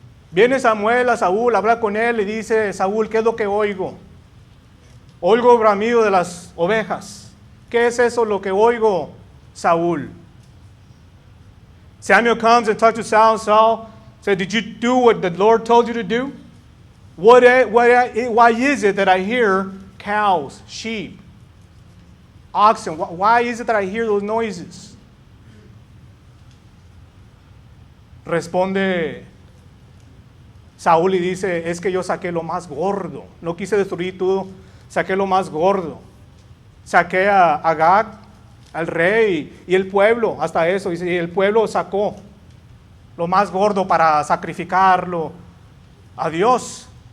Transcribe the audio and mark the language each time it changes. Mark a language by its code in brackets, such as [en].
[es] Viene Samuel a Saúl, habla con él y dice: Saúl, ¿qué es lo que oigo? Oigo bramido de las ovejas. ¿Qué es eso lo que oigo, Saúl? [en] Samuel comes and talks to Saul. Saul said, did you do what the Lord told you to do? Why is it that I hear cows, sheep, oxen? Why is it that I hear those noises? [es] Responde Saúl y dice: es que yo saqué lo más gordo. No quise destruir todo, saqué lo más gordo. Saqué a Agag, al rey, y el pueblo, hasta eso. Dice, y el pueblo sacó lo más gordo para sacrificarlo a Dios.